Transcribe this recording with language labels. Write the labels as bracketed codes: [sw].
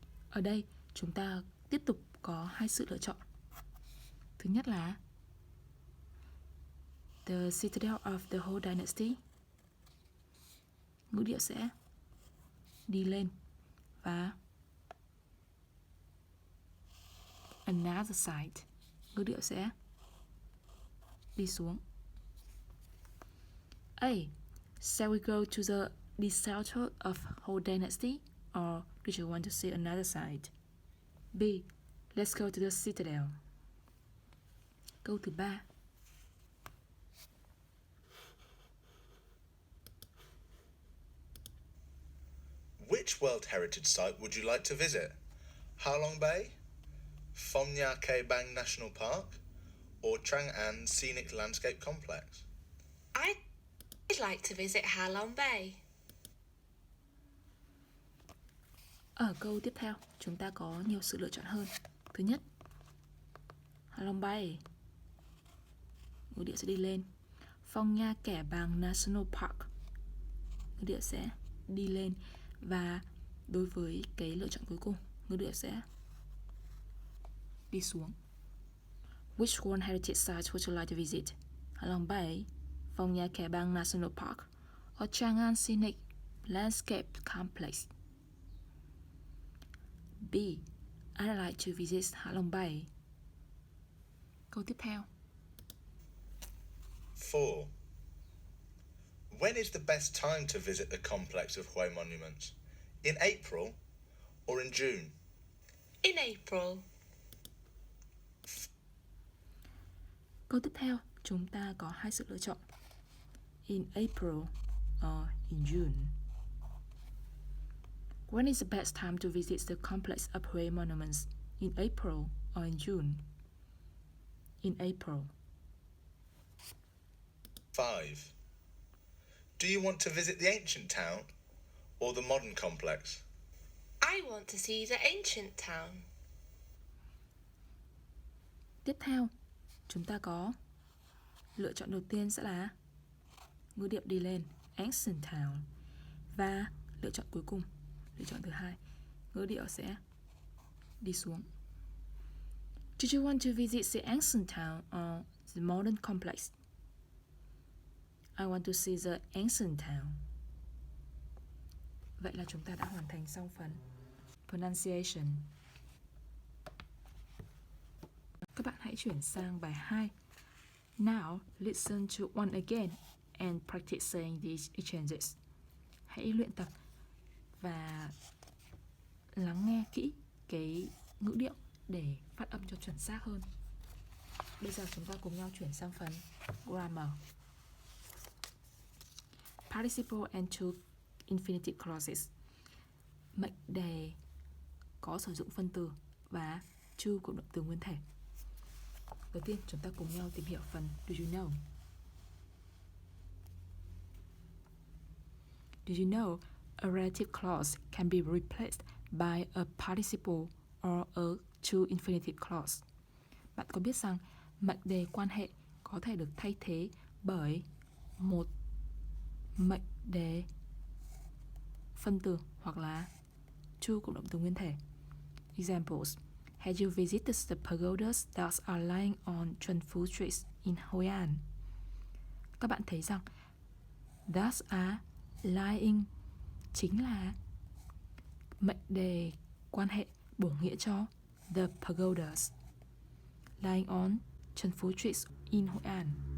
[vi] Ở đây chúng ta tiếp tục có hai sự lựa chọn. Thứ nhất là [en] the citadel of the Ho dynasty. [vi] Ngữ điệu sẽ đi lên và [en] another side, [vi] ngữ điệu sẽ đi xuống. [en] A. Shall we go to the citadel of Ho dynasty, or do you want to see another side? B. Let's go to the citadel. [vi] Câu thứ ba. [en] Which World Heritage Site would you like to visit? Ha Long Bay, Phong Nha Kẻ Bang National Park, or Chang'an Scenic Landscape Complex? I'd like to visit Ha Long Bay. [vi] Ở câu tiếp theo, chúng ta có nhiều sự lựa chọn hơn. Thứ nhất, Ha Long Bay, ngữ điệu sẽ đi lên. Phong Nha Kẻ Bang National Park, ngữ điệu sẽ đi lên. Và đối với cái lựa chọn cuối cùng, ngữ điệu sẽ đi xuống. [en] Which World Heritage Site would you like to visit? Ha Long Bay, Phong Nha Kẻ Bang National Park, or Chang'an Scenic Landscape Complex? B. I'd like to visit Ha Long Bay. [vi] Câu tiếp theo. 4. [en] When is the best time to visit the complex of Hue monuments? In April or in June? In April. [vi] Câu tiếp theo, chúng ta có hai sự lựa chọn. [en] In April or in June. When is the best time to visit the complex of Hue monuments? In April or in June? In April. 5. Do you want to visit the ancient town or the modern complex? I want to see the ancient town. [vi] Tiếp theo, chúng ta có lựa chọn đầu tiên sẽ là ngữ điệu đi lên, [en] ancient town. [vi] Và lựa chọn cuối cùng, lựa chọn thứ hai, ngữ điệu sẽ đi xuống. [en] Do you want to visit the ancient town or the modern complex? I want to see the ancient town. [vi] Vậy là chúng ta đã hoàn thành xong phần pronunciation. Các bạn hãy chuyển sang bài 2. [en] Now, listen to one again and practice saying these exchanges. [vi] Hãy luyện tập và lắng nghe kỹ cái ngữ điệu để phát âm cho chuẩn xác hơn. Bây giờ chúng ta cùng nhau chuyển sang phần grammar. [en] Participle and to infinitive clauses. [vi] Mệnh đề có sử dụng phân từ và to của động từ nguyên thể. Đầu tiên chúng ta cùng nhau tìm hiểu phần [en] Do you know? Do you know a relative clause can be replaced by a participle or a to infinitive clause? [vi] Bạn có biết rằng mệnh đề quan hệ có thể được thay thế bởi một mệnh đề phân từ hoặc là to của động từ nguyên thể. [en] Examples: Have you visited the pagodas that are lying on Trần-Phú Street in Hội An? [vi] Các bạn thấy rằng [en] that are lying [vi] chính là mệnh đề quan hệ bổ nghĩa cho [en] the pagodas lying on Trần-Phú Street in Hội An.